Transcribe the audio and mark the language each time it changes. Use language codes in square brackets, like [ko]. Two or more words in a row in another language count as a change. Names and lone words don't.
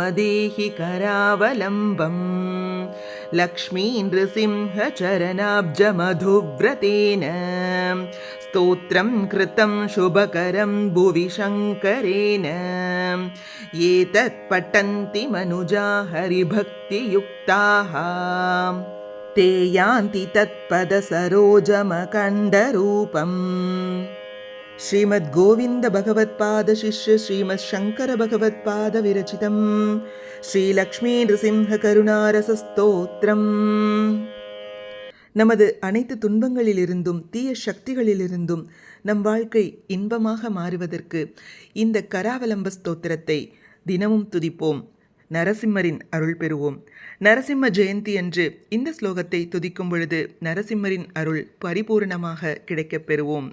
[sa] देहि करावलम्बम् लक्ष्मीनृसिंह चरणाब्जमधुव्रतेन स्तोत्रं कृतं शुभकरं भुवि शङ्करेण एतत् पठन्ति मनुजा हरिभक्तियुक्ताः ते यान्ति तत्पदसरोजमखण्डरूपम् श्रीमद् गोविंद भगवत्पाद शिष्य श्रीमद् शंकर भगवत्पाद विरचितं श्री लक्ष्मी नृसिंह करुणारस ஸ்தோத்திரம். [ta] நமது அனைத்து துன்பங்களிலிருந்தும் தீய சக்திகளிலிருந்தும் நம் வாழ்க்கை இன்பமாக மாறுவதற்கு இந்த கராவலம்ப ஸ்தோத்திரத்தை தினமும் துதிப்போம். நரசிம்மரின் அருள் பெறுவோம். நரசிம்ம ஜெயந்தி அன்று இந்த ஸ்லோகத்தை துதிக்கும் பொழுது நரசிம்மரின் அருள் பரிபூர்ணமாக கிடைக்கப் பெறுவோம்.